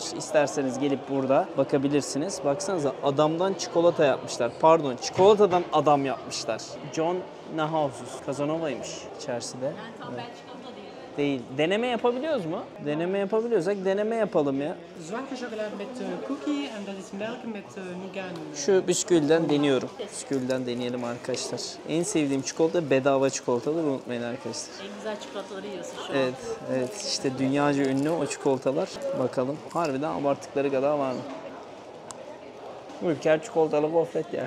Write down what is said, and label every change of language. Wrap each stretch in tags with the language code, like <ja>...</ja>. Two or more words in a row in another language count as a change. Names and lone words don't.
<tr>İsterseniz gelip burada bakabilirsiniz. Baksanıza adamdan çikolata yapmışlar. Pardon, çikolatadan adam yapmışlar. John Nahausus. Casanova'ymış içerisinde. Yani tam Belçikalı da değil. Deneme yapabiliyoruz mu? Deneme yapabiliyorsak deneme yapalım ya.</tr> <nl>Zwanke chocolade met cookie en dat is melk met nougat.</nl> <tr>Şu bisküviden deniyorum. Bisküviden deneyelim arkadaşlar. En sevdiğim çikolata bedava çikolatadır, unutmayın arkadaşlar. En güzel çikolataları yiyorsun şu an. Evet, evet işte dünyaca ünlü o çikolatalar. Bakalım harbiden abarttıkları kadar var mı? Ülker çikolatalı gofret ya.</tr>